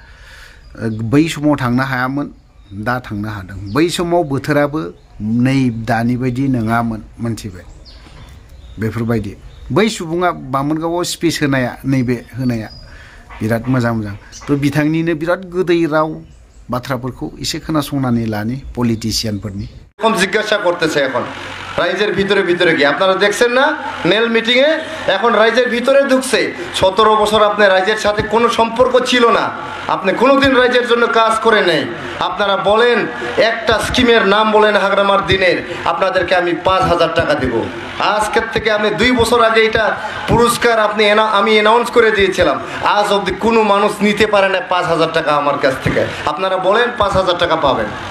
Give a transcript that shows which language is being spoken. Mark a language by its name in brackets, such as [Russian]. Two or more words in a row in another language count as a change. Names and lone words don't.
[Bodo] बै समाव थांनो हायामोन दा थांनो हादों बै समाव बोथोराबो नै दानि बायदि नङामोन मोनथिबाय बेफोरबायदि बै सुबुङा बामोनगावआव स्पेस होनाया नैबे होनाया बिराद मोजां तो बिथांनिनो बिराद गोदै राव बाथ्राफोरखौ एसे खोनासंनानै लानि पलिटिशियानफोरनि [Hindi] कम जिज्ञासा [Bangla] করতেছে এখন রাইজের ভিতরে ভিতরে কি আপনারা দেখছেন না নেল মিটিং এ এখন রাইজের ভিতরে ঢুকছে 17 বছর আপনি রাইজের সাথে কোনো সম্পর্ক ছিল না আপনি কোনোদিন রাইজের জন্য কাজ করে নাই আপনারা বলেন একটা স্কিমের নাম বলেন হাগরামার দিনের আপনাদেরকে আমি 5000 টাকা দেব আজকের থেকে আমি 2 বছর আগে এটা পুরস্কার আপনি আমি অ্যানাউন্স করে দিয়েছিলাম আজ অবধি কোনো মানুষ নিতে পারে না 5000 টাকা আমার কাছ থেকে আপনারা বলেন 5000 টাকা পাবেন